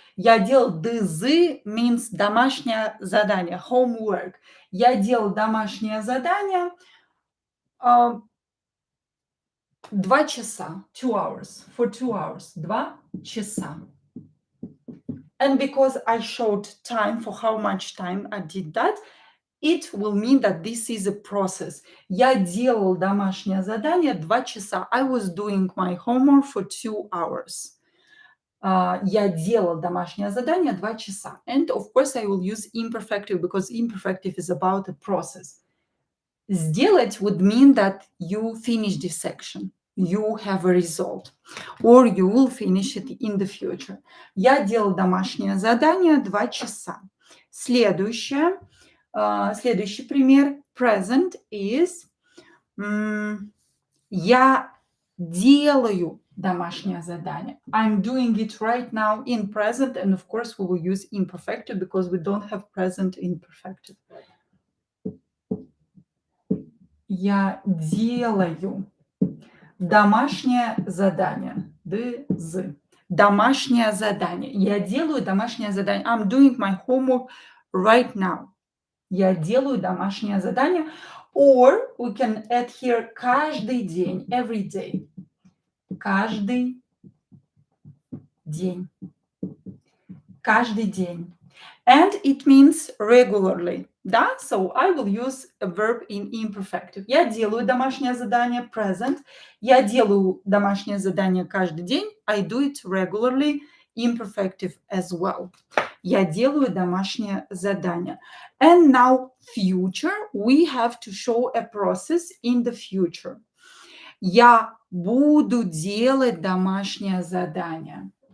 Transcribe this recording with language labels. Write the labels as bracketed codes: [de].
[ru] Я делал ДЗ means домашнее задание, homework. Я делал домашнее задание 2 часа, [en] 2 hours, for 2 hours, [ru] 2 часа. [en] And because I showed time for how much time I did that, it will mean that this is a process. [ru] Я делал домашнее задание 2 часа. [en] I was doing my homework for 2 hours. [ru] Я делал домашнее задание 2 часа. [en] And of course I will use imperfective because imperfective is about a process. Сделать would mean that you finish this section. you have a result, or you will finish it in the future. [ru] Я делал домашнее задание 2 часа. Следующий пример. [en] Present is [ru] я делаю домашнее задание. [en] I'm doing it right now in present, and of course we will use imperfective because we don't have present imperfective. [ru] Я делаю домашнее задание. Домашнее задание. Я делаю домашнее задание. [en] I'm doing my homework right now. [ru] Я делаю домашнее задание. [en] Or we can add here [ru] каждый день, [en] every day. [ru] Каждый день. Каждый день. [en] And it means regularly. Да? So I will use a verb in imperfective. [ru] Я делаю домашнее задание, present. Я делаю домашнее задание каждый день. [en] I do it regularly, imperfective as well. [ru] Я делаю домашнее задание. [en] And now future, we have to show a process in the future. [ru] Я буду делать домашнее задание.